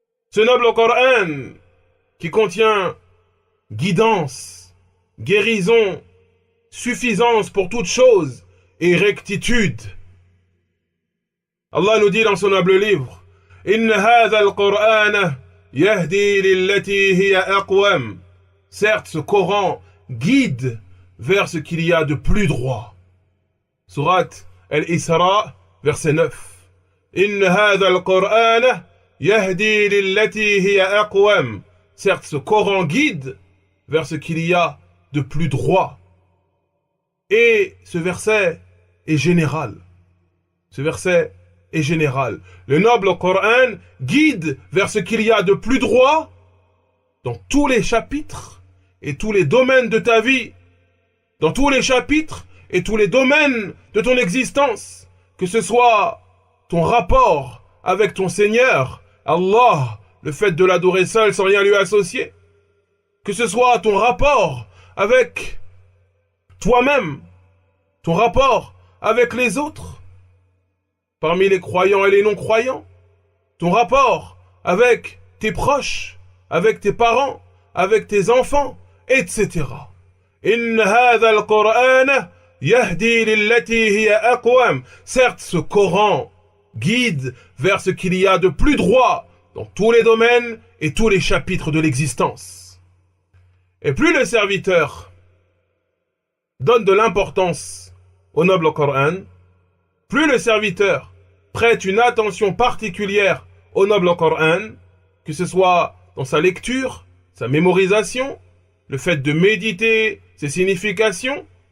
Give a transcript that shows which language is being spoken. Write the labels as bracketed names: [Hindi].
[French] Ce noble Coran qui contient guidance, guérison, suffisance pour toute chose et rectitude. Allah nous dit dans son noble livre [Arabic] إن هذا القرآن يهدي للتي هي أقوم. [French] Certes, ce Coran guide vers ce qu'il y a de plus droit. Surat Al-Isra, verset 9. [Arabic] إن هذا القرآن يهدي للتي هي أقوم. [French] Certes, ce Coran guide vers ce qu'il y a de plus droit. Et ce verset est général. Ce verset est général. Le noble Coran guide vers ce qu'il y a de plus droit dans tous les chapitres et tous les domaines de ta vie, dans tous les chapitres et tous les domaines de ton existence, que ce soit ton rapport avec ton Seigneur, Allah, le fait de l'adorer seul sans rien lui associer, que ce soit ton rapport avec toi-même, ton rapport avec les autres, parmi les croyants et les non-croyants, ton rapport avec tes proches, avec tes parents, avec tes enfants, etc. [Arabic] إن هذا القرآن يهدي للتي هي أقوم. [French] Certes, ce Coran guide vers ce qu'il y a de plus droit dans tous les domaines et tous les chapitres de l'existence. Et plus le serviteur donne de l'importance au noble Coran, plus le serviteur prête une attention particulière au noble Coran, que ce soit dans sa lecture, sa mémorisation, le fait de méditer ses significations,